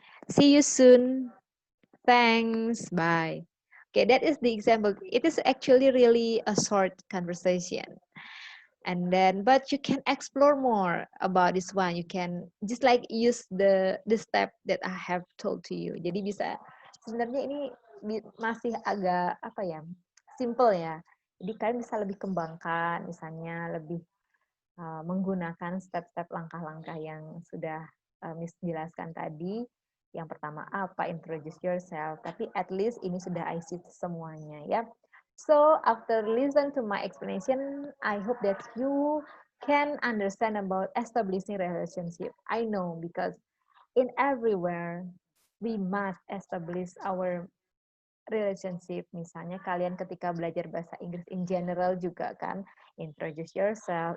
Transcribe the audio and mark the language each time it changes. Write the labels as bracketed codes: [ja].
[en] See you soon. Thanks. Bye. Okay, that is the example. It is actually really a short conversation. And then, but you can explore more about this one. You can just like use the step that I have told to you. [id] Jadi bisa, sebenarnya ini masih agak apa ya, simple ya. Jadi kalian bisa lebih kembangkan, misalnya lebih menggunakan step-step langkah-langkah yang sudah Miss jelaskan tadi. Yang pertama apa, [en] introduce yourself. [id] Tapi [en] at least [id] ini sudah IC semuanya ya. [en] So after listen to my explanation, I hope that you can understand about establishing relationship. I know because in everywhere we must establish our relationship. [id] Misalnya kalian ketika belajar bahasa Inggris [en] in general [id] juga kan, introduce yourself.